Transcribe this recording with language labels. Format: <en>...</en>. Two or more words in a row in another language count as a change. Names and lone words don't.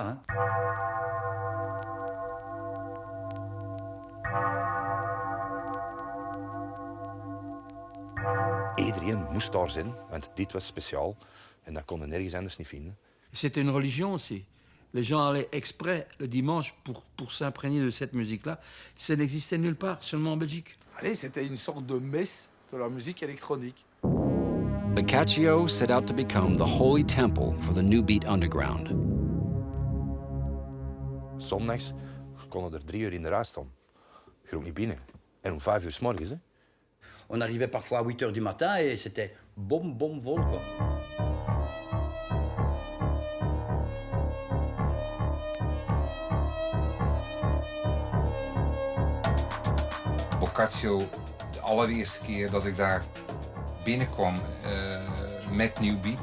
<fr>Hein.</fr> <nl>Iedereen moest daar zijn, want dit was speciaal. En dat kon je nergens anders niet vinden.</nl> <fr>C'était une religion aussi. Les gens allaient exprès le dimanche pour s'imprégner de cette musique-là. Ça n'existait nulle part, seulement en Belgique. Allez, c'était une sorte de messe de la musique électronique.</fr> <en>Boccaccio set out to become the holy temple for the New Beat Underground.</en> <nl>Zondags konden er 3 uur in de rij staan. Je ging niet binnen. En om 5 uur 's morgens, hè.</nl> <fr>On arrivait parfois à 8 heures du matin et c'était</fr> <nl>bom vol,</nl> <fr>quoi.</fr> <nl>Boccaccio, de allereerste keer dat ik daar binnenkwam met New Beat.</nl>